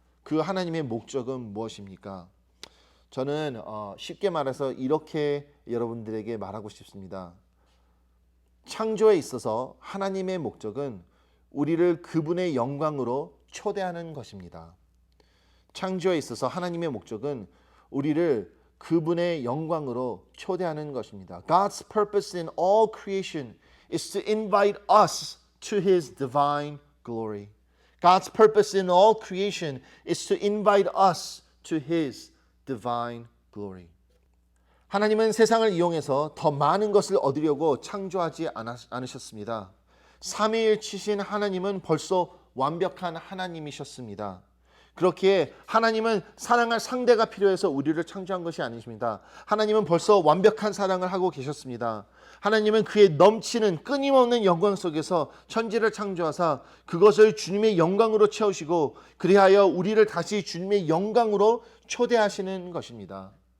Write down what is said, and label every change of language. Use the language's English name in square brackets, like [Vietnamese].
[Korean] 그 하나님의 목적은 무엇입니까? 저는 쉽게 말해서 이렇게 여러분들에게 말하고 싶습니다. 창조에 있어서 하나님의 목적은 우리를 그분의 영광으로 초대하는 것입니다. 창조에 있어서 하나님의 목적은 우리를 그분의 영광으로 초대하는 것입니다. [English] God's purpose in all creation is to invite us to His divine glory. God's purpose in all creation is to invite us to His divine glory. [Korean] 하나님은 세상을 이용해서 더 많은 것을 얻으려고 창조하지 않으셨습니다. 삼위일체신 하나님은 벌써 완벽한 하나님이셨습니다. 그렇기에 하나님은 사랑할 상대가 필요해서 우리를 창조한 것이 아니십니다. 하나님은 벌써 완벽한 사랑을 하고 계셨습니다. 하나님은 그의 넘치는 끊임없는 영광 속에서 천지를 창조하사 그것을 주님의 영광으로 채우시고 그리하여 우리를 다시 주님의 영광으로 초대하시는 것입니다.